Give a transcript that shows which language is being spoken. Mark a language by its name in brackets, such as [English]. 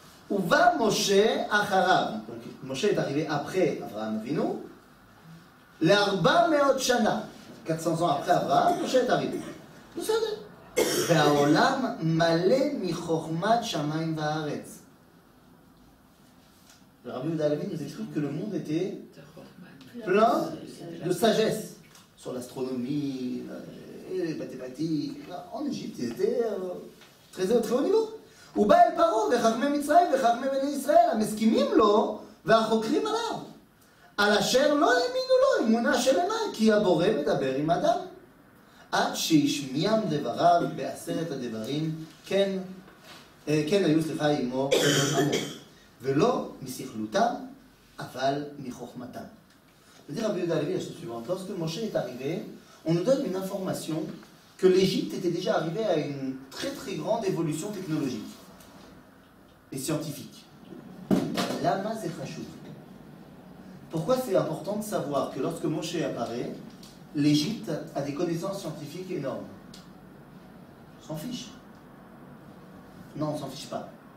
[Hebrew] Uba Moshe Acharav. [French] Donc Moshe est arrivé après Avraham Avinu. [Hebrew] L'Arba Meot Shana. [French] 400 ans après Avraham, Moshe est arrivé. Vous savez. [Hebrew] והעולם מלא מחוכמת שמיים והארץ. [French] Le Rabbi Yehuda Halevi nous explique que le monde était plein de sagesse sur l'astronomie et les mathématiques. En Égypte, ils étaient très haut niveau. [Hebrew] ובא אל פרעה וחכמי מצרים וחכמי בני ישראל המסכימים לו והחוקרים עליו. על אשר לא האמינו לו אמונה שלמה כי הבורא מדבר עם אדם. עד שהשמיעם דבריו בעשרת הדברים כן היו עמו ולא משכלותם אבל מחוכמתם. [French] C'est-à-dire Rabbi Yehuda Halevi la chose suivante. Lorsque Moshe est arrivé, on nous donne une information que l'Égypte était déjà arrivée à une très très grande évolution technologique et scientifique. Lama c'est chashuv. Pourquoi c'est important de savoir que lorsque Moshe apparaît, l'Égypte a des connaissances scientifiques énormes? On s'en fiche. Non, on s'en fiche pas.